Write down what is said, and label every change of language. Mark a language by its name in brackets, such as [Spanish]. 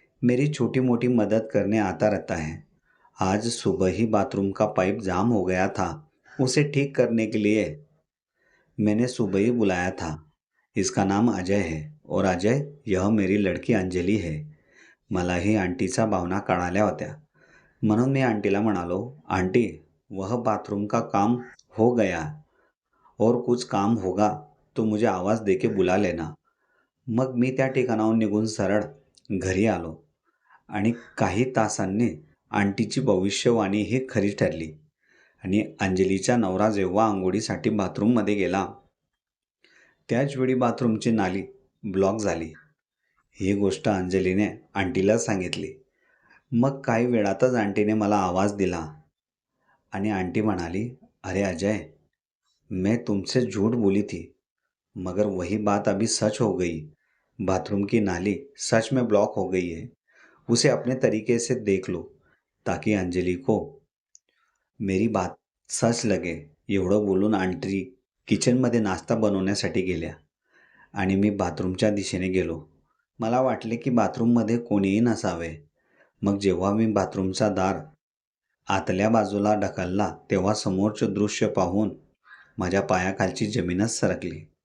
[Hindi] मेरी छोटी मोटी मदद करने आता रहता है. आज सुबह ही बाथरूम का पाइप जाम हो गया था. उसे ठीक करने के लिए मैंने सुबह ही बुलाया था. इसका नाम अजय है और अजय यह मेरी लड़की अंजलि है. [Marathi] मलाही आंटीच्या भावना कळाल्या होत्या. म्हणून मी आंटीला म्हणालो, [Hindi] आंटी, वह बाथरूम का काम हो गया और कुछ काम होगा तो मुझे आवाज देके बुला लेना. [Marathi] मग मी त्या ठिकाणाहून निघून सरळ घरी आलो आणि काही तासांनी आंटीची भविष्यवाणी ही खरी ठरली आणि अंजलीचा नवरा जेव्हा आंघोळीसाठी बाथरूममध्ये गेला त्याचवेळी बाथरूमची नाली ब्लॉक झाली. ही गोष्ट अंजलीने आंटीला सांगितली. मग काही वेळातच आंटीने मला आवाज दिला आणि आंटी म्हणाली, अरे अजय, [Hindi] मैं तुमसे झूठ बोली थी मगर वही बात अभी सच हो गई. बाथरूम की नाली सच में ब्लॉक हो गई है. उसे अपने तरीके से देख लो ताकि अंजलि को मेरी बात सच लगे. [Marathi] एवढं बोलून आंटी किचनमध्ये नाश्ता बनवण्यासाठी गेल्या आणि मी बाथरूमच्या दिशेने गेलो. मला वाटले की बाथरूममध्ये कोणीही नसावे. मग जेव्हा मी बाथरूमचा दार आतल्या बाजूला ढकलला तेव्हा समोरचे दृश्य पाहून माझ्या पायाखालची जमीनच सरकली.